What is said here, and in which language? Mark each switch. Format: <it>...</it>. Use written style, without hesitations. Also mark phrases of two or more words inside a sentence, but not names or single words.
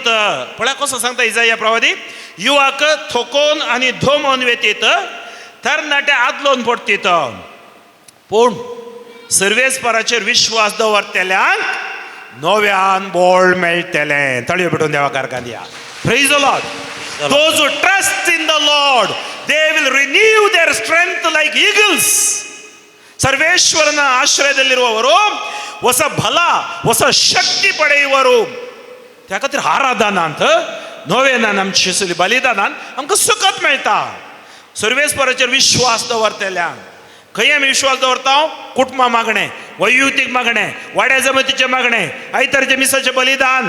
<kok>पळय कसो सांगता इजाइया प्रवादी. युवक थोकोन आनी धोमोन वेतीत तरणाट्या आदलोन पडतीत. पूण सर्वेस्पराचेर विश्वास दवरतल्यांक नव्यान बोळ मेळटलें. तळयो पेटोवन देवा कारका दिया.</kok> <en>Praise the Lord. Those who trust in the Lord, they will renew their strength like eagles.</en> <kn>ಸರ್ವೇಶ್ವರನ ಆಶ್ರಯದಲ್ಲಿರುವವರು ಹೊಸ ಬಲ ಹೊಸ ಶಕ್ತಿ ಪಡೆಯುವರು.</kn> <kok>त्याखातीर आराधनांत नव्यान आमची शिसली बलिदानान आमकां सकत मेळटा. सर्वेस्पराचेर विश्वास दवरतल्यांक खंय आमी विश्वास दवरता? कुटुंबा मागणें, वैयक्तीक मागणें, वाड्या जमतीचें मागणें, आयतारचे मिसाचें बलिदान.</kok>